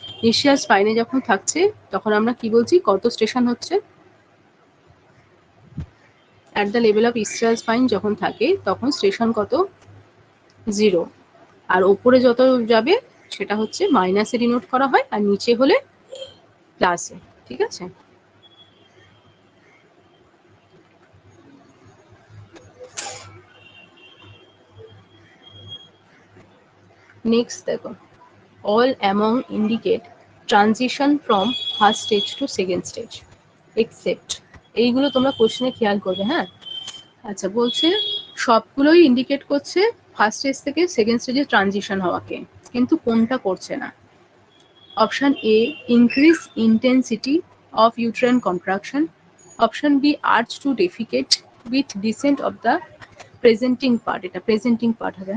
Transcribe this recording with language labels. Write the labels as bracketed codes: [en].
[bn] ইসচিয়াল স্পাইনে যখন থাকছে তখন আমরা কি বলছি, কত স্টেশন হচ্ছে? [en] at the level of ischial spine [bn] যখন থাকে তখন স্টেশন কত 0, আর ওপরে যত যাবে সেটা হচ্ছে মাইনাসে ডিনোট করা হয়, আর নিচে হলে প্লাসে। ঠিক আছে, নেক্সট দেখো, [en] all among indicate transition from first stage to second stage except, [bn] এইগুলো তোমরা কোশ্চেনে খেয়াল করবে। হ্যাঁ, আচ্ছা, বলছে সবগুলোই ইন্ডিকেট করছে ফার্স্ট স্টেজ থেকে সেকেন্ড স্টেজে ট্রানজিশন হওয়াকে, কিন্তু কোনটা করছে না? [en] option A increase intensity of uterine contraction, option B urge to defecate with descent of the presenting part, [bn] এটা প্রেজেন্টিং পার্ট হবে।